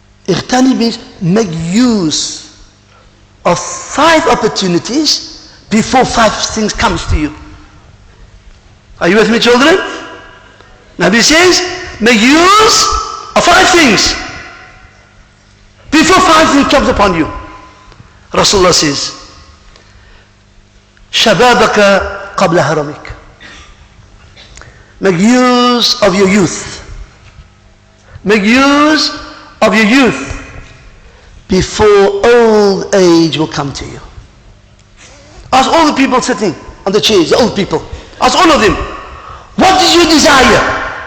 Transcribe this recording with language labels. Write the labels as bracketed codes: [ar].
[en] اغتنم means make use of 5 opportunities before 5 things comes to you. Are you with me, children? Nabi says, make use of 5 things before 5 things comes upon you. Rasulullah says, [ar] شبابك قبل هرمك. [en] Make use of your youth. Make use of your youth before old age will come to you. Ask all the people sitting on the chairs, the old people. Ask all of them, what is your desire?